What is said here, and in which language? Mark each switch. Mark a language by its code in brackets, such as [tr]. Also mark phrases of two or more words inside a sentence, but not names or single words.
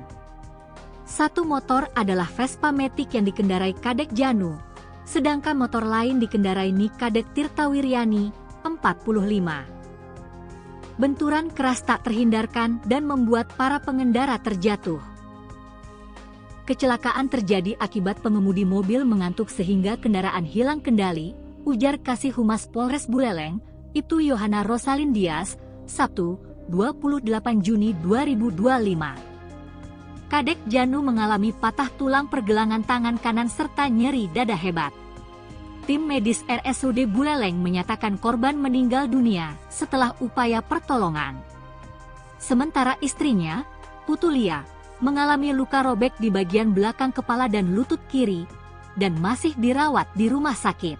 [id] Satu motor adalah Vespa Matic yang dikendarai Kadek Janu, sedangkan motor lain dikendarai Nikadek Tirta Wiryani, 45. Benturan keras tak terhindarkan dan membuat para pengendara terjatuh. Kecelakaan terjadi akibat pengemudi mobil mengantuk sehingga kendaraan hilang kendali, ujar Kasih Humas Polres Buleleng, Ibtu Yohana Rosalin Dias, Sabtu, 28 Juni 2025. Kadek Janu mengalami patah tulang pergelangan tangan kanan serta nyeri dada hebat. Tim medis RSUD Buleleng menyatakan korban meninggal dunia setelah upaya pertolongan. Sementara istrinya, Putu Lia, mengalami luka robek di bagian belakang kepala dan lutut kiri, dan masih dirawat di rumah sakit.